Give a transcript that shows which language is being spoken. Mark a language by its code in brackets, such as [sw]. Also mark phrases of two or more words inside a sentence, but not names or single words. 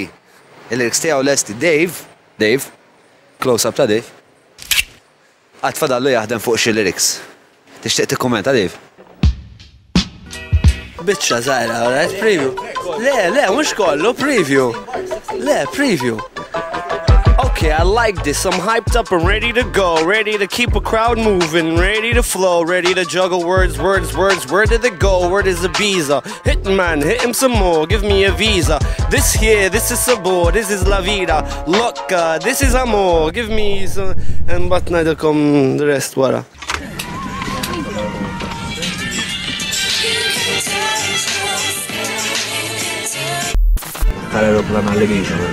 [mt] Il-lyrics tiegħu lesti. Dave, [en] close up [mt] ta' Dave. Għatfadallu jaħdem fuq xi lyrics. Tixtieq tikkummenta, Dave? Biċċa żgħira, right? Preview. Le, mhux kollu, preview. Le, preview. [en] Okay, I like this. I'm hyped up and ready to go. Ready to keep a crowd moving. Ready to flow. Ready to juggle words. Where did it go? Where is Ibiza? Hitting man, hit him some more. Give me a visa. This here, this is sabor. This is [es] la vida. [en] Loca, this is amor. Give me some... And but [mt] ngħidilkom [en] the rest [mt] wara. Tal-aeroplan għall-Ibiza.